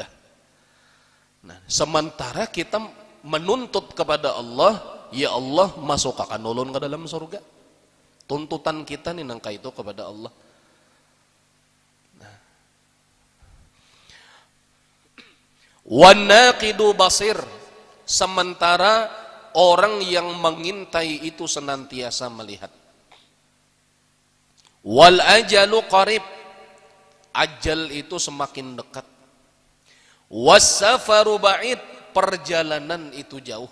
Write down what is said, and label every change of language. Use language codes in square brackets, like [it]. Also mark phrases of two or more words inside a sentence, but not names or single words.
[id] Nah, sementara kita menuntut kepada Allah, ya Allah masukkan ulun ke dalam surga. Tuntutan kita nih nangka itu kepada Allah. [ar] Nah. Wan naqidu basir, [id] sementara orang yang mengintai itu senantiasa melihat. [ar] Wal ajalu qarib, [id] ajal itu semakin dekat. [ar] Wassafaru ba'id, [id] perjalanan itu jauh.